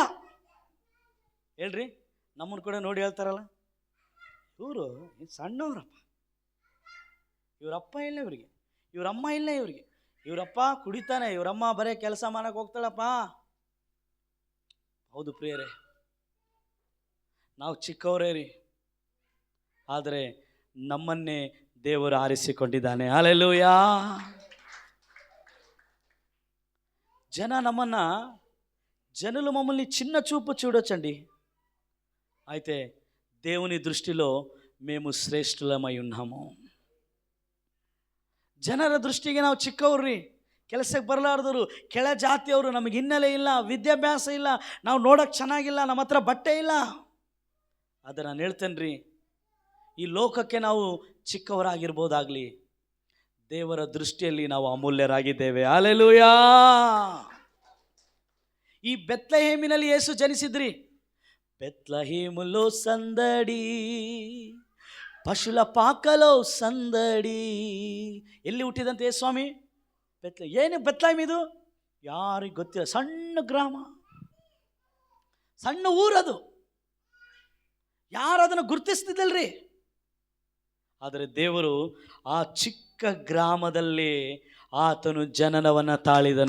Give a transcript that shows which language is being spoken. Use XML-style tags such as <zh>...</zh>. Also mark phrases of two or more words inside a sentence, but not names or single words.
<kn>ಹೇಳ್ರಿ, ನಮ್ಮನ್ನು ಕೂಡ ನೋಡಿ ಹೇಳ್ತಾರಲ್ಲ, ಇವರು ಸಣ್ಣವ್ರಪ್ಪ, ಇವರಪ್ಪ ಇಲ್ಲ ಇವರಿಗೆ, ಇವರಮ್ಮ ಇಲ್ಲ ಇವರಿಗೆ, ಇವರಪ್ಪ ಕುಡಿತಾನೆ, ಇವರಮ್ಮ ಬರೀ ಕೆಲಸ ಮಾಡಕ್ಕೆ ಹೋಗ್ತಾಳಪ್ಪ. ಹೌದು ಪ್ರಿಯರೇ, ನಾವು ಚಿಕ್ಕವರೇ ರೀ, ಆದರೆ ನಮ್ಮನ್ನೇ ದೇವರು ಆರಿಸಿಕೊಂಡಿದ್ದಾನೆ. ಹಲ್ಲೆಲೂಯಾ.</kn> <te>జనులు మమ్మల్ని చిన్న చూపు చూడొచ్చండి, అయితే దేవుని దృష్టిలో మేము శ్రేష్ఠులమై ఉన్నాము.</te> <kn>ಜನರ ದೃಷ್ಟಿಗೆ ನಾವು ಚಿಕ್ಕವ್ರಿ, ಕೆಲಸಕ್ಕೆ ಬರಲಾರ್ದವರು, ಕೆಳ ಜಾತಿಯವರು, ನಮಗೆ ಹಿನ್ನೆಲೆ ಇಲ್ಲ, ವಿದ್ಯಾಭ್ಯಾಸ ಇಲ್ಲ, ನಾವು ನೋಡೋಕ್ಕೆ ಚೆನ್ನಾಗಿಲ್ಲ, ನಮ್ಮ ಹತ್ರ ಬಟ್ಟೆ ಇಲ್ಲ. ಆದರೆ ನಾನು ಹೇಳ್ತೇನೆ ರೀ, ಈ ಲೋಕಕ್ಕೆ ನಾವು ಚಿಕ್ಕವರಾಗಿರ್ಬೋದಾಗಲಿ, ದೇವರ ದೃಷ್ಟಿಯಲ್ಲಿ ನಾವು ಅಮೂಲ್ಯರಾಗಿದ್ದೇವೆ. ಹಲ್ಲೆಲೂಯಾ. ಈ ಬೆತ್ಲೆಹೇಮಿನಲ್ಲಿ ಯೇಸು ಜನಿಸಿದ್ರಿ.</kn> <te>బెత్లెహేములో సందడి, పశుల పాకలో సందడి.</te> <kn>ಎಲ್ಲಿ ಹುಟ್ಟಿದಂತೆ ಯೇಸು ಸ್ವಾಮಿ? ಏನು ಬೆತ್ಲೆಹೇಮ್ ಇದು? ಯಾರಿಗೆ ಗೊತ್ತಿಲ್ಲ, ಸಣ್ಣ ಗ್ರಾಮ, ಸಣ್ಣ ಊರದು, ಯಾರು ಅದನ್ನು ಗುರುತಿಸ್ತಿದ್ದಲ್ರಿ. ಆದರೆ ದೇವರು ಆ ಚಿಕ್ಕ ಗ್ರಾಮದಲ್ಲಿ ಆತನು ಜನನವನ್ನು ತಾಳಿದನು.</kn>